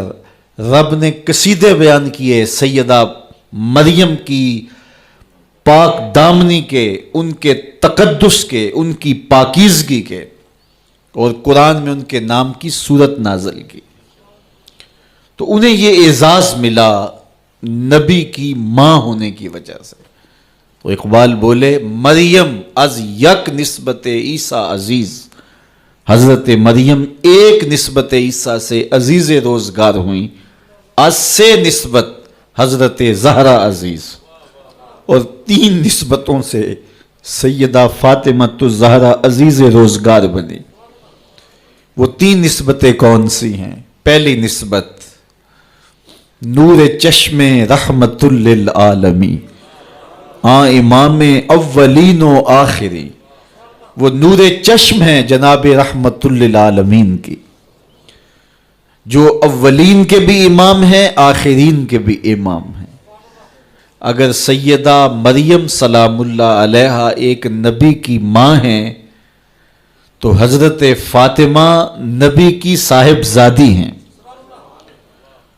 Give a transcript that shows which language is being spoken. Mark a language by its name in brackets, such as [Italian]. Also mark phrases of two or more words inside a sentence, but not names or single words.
[Urdu] رب نے قصیدے بیان کیے سیدہ مریم کی پاک دامنی کے، ان کے تقدس کے، ان کی پاکیزگی کے، اور قرآن میں ان کے نام کی سورت نازل کی. تو انہیں یہ اعزاز ملا نبی کی ماں ہونے کی وجہ سے. تو اقبال بولے [Persian] مریم از یک نسبت عیسیٰ عزیز. [Urdu] حضرت مریم ایک نسبت عیسیٰ سے عزیز روزگار ہوئیں، [Persian] از سے نسبت حضرت زہرا عزیز، [Urdu] اور 3 نسبتوں سے سیدہ فاطمۃ الزہرا عزیز روزگار بنی. وہ 3 نسبتیں کون سی ہیں؟ پہلی نسبت [Persian] نور چشم رحمت للعالمین، امام اولین و آخری. [Urdu] وہ نور چشم ہیں جناب رحمت للعالمین کی، جو اولین کے بھی امام ہیں آخرین کے بھی امام ہیں. اگر سیدہ مریم [Arabic] سلام اللہ علیہا [Urdu] ایک نبی کی ماں ہیں تو حضرت فاطمہ نبی کی صاحبزادی ہیں.